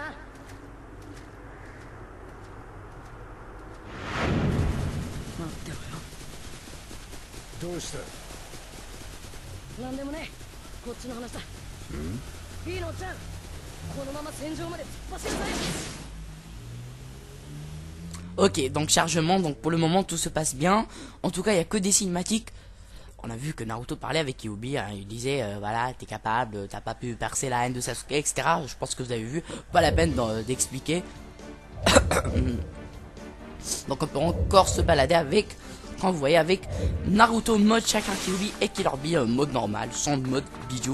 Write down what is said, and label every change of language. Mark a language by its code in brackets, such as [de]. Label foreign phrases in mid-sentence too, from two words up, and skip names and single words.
[ja] 待ってどうした？なんでもね、こっちの話だ。いいのおっちゃん、このまま戦場まで突っ走るぜ。 [fr] Ok, donc chargement, donc pour le moment tout se passe bien. En tout cas, il y a que des cinématiques. On a vu que Naruto parlait avec Kyuubi, hein, il disait voilà, t'es capable, t'as pas pu percer la haine de Sasuke, etc. Je pense que vous avez vu, pas la peine d'expliquer. Donc on peut encore se balader avec, quand vous voyez, avec Naruto mode chacun Kyuubi et Killer Bee mode normal, sans mode bijou.